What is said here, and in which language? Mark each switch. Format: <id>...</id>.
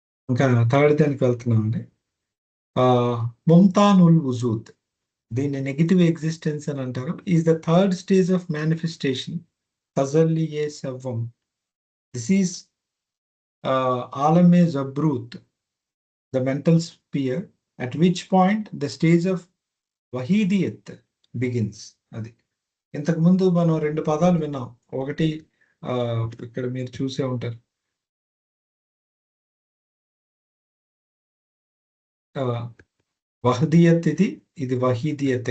<te>ఇంకా థర్డ్ దానికి వెళ్తున్నామండి. ముమ్తానుల్ వుజూద్, దీన్ని నెగిటివ్ ఎగ్జిస్టెన్స్ అని అంటారు.</te> <en>Is the third stage of manifestation తజల్లి ఏ సవ్వం. దిస్ ఈజ్ ఆలమే జబ్రూత్, the mental sphere, at which point the stage of వహీదియత్ begins.</en> <te>అది ఇంతకు ముందు మనం 2 పదాలు విన్నాం. ఒకటి ఇక్కడ మీరు చూసే ఉంటారు, వహదియత్, ఇది వహీదియత్.</te>